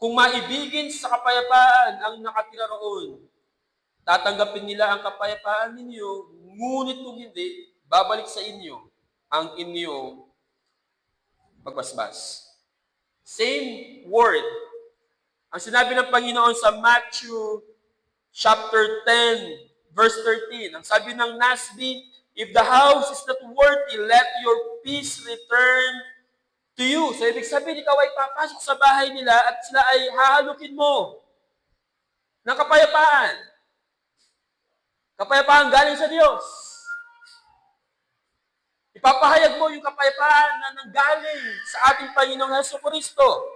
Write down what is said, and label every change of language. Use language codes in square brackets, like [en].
[tl] Kung maibigin sa kapayapaan ang nakatira roon, tatanggapin nila ang kapayapaan ninyo, ngunit kung hindi, babalik sa inyo ang inyong pagbasbas. [en] Same word. [tl] Ang sinabi ng Panginoon sa Matthew chapter 10, [en] verse 13. [tl] Ang sabi ng NASB, [en] if the house is not worthy, let your peace return to you. [tl] So, ibig sabihin, ikaw ay papasok sa bahay nila at sila ay hahalukin mo ng kapayapaan. Kapayapaan galing sa Diyos. Ipapahayag mo yung kapayapaan na nanggaling sa ating Panginoong Jesucristo.